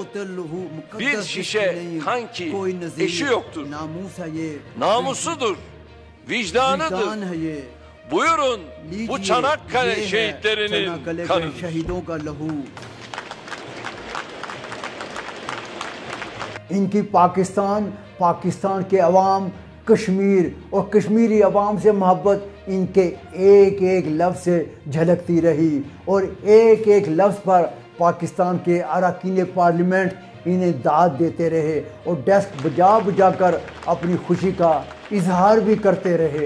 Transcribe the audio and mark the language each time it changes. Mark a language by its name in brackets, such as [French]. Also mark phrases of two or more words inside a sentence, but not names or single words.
[Turkish] Bir şişe kan ki eşi yoktur. Namusudur, vicdanıdır. Buyurun bu Çanakkale şehitlerinin kanıdır. [Urdu] ان کی پاکستان کے عوام، کشمیر اور کشمیری عوام سے محبت ان کے ایک ایک لفظ سے جھلکتی رہی، اور ایک ایک لفظ پر پاکستان کے اراکین پارلیمنٹ انہیں داد دیتے رہے اور ڈیسک بجا بجا کر اپنی خوشی کا اظہار بھی کرتے رہے۔